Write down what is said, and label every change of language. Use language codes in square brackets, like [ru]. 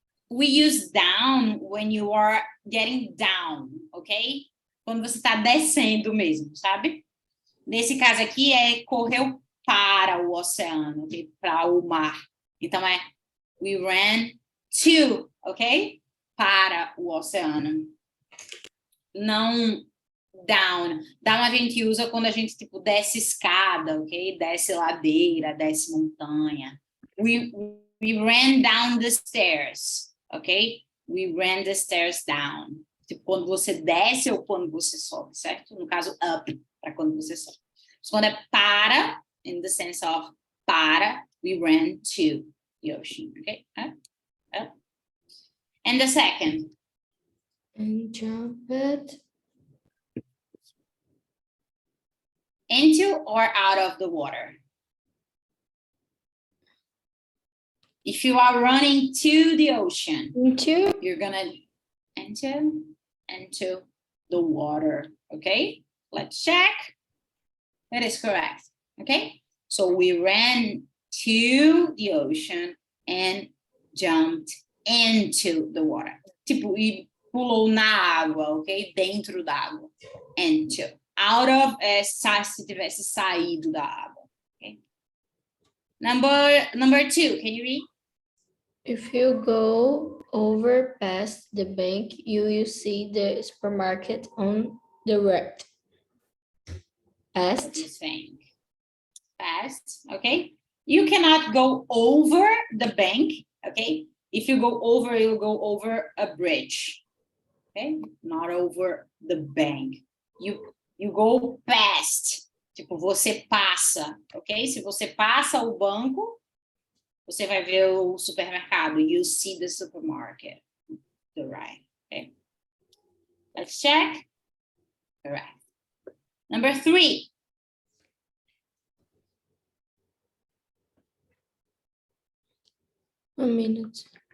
[en] We use down when you are getting down, ok? [pt] Quando você está descendo mesmo, sabe? Nesse caso aqui correu para o oceano, ok? Para o mar. Então [en] we ran to, [pt] ok? Para o oceano. Não down. Down a gente usa quando a gente tipo desce escada, ok? Desce ladeira, desce montanha. [en] We ran down the stairs, ok? We ran the stairs down. [pt] Tipo quando você desce ou quando você sobe, certo? No caso up, para quando você sobe. [en] So, [pt] quando é para, [en] in the sense of para, we ran to the ocean, okay? Up. And the second. And jumped. Into or out of the water? If you are running to the ocean, Into. you're gonna into the water, okay? Let's check. That is correct, okay? So we ran to the ocean and jumped into the water. [pt] Tipo, e pulou na água, ok? Dentro da água. Into. Out of se tivesse saído da água. [en] Okay? Number 2, can you read? If you go over past the bank, you will see the supermarket on the right. Past. Past, okay? You cannot go over the bank, okay? If you go over, you'll go over a bridge, okay? Not over the bank. You go past, [pt] tipo, você passa, [en] ok? [pt] Se você passa o banco, você vai ver o supermercado. [en] You see the supermarket, the right, okay? Let's check. Correct. Number 3. A minute.